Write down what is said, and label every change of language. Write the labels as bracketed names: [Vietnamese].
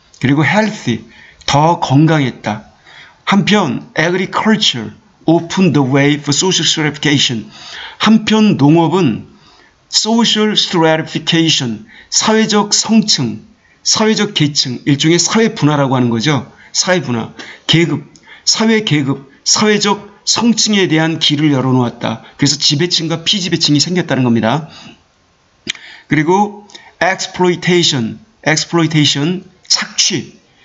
[Korean] 그리고 healthy, 더 건강했다. 한편 [English] agriculture opened the way for social stratification. [Korean] 한편 농업은 social stratification, 사회적 성층, 사회적 계층, 일종의 사회 분화라고 하는 거죠. 사회 분화, 사회 계급, 사회적 성층에 대한 길을 열어놓았다. 그래서 지배층과 피지배층이 생겼다는 겁니다. 그리고 exploitation, 착취.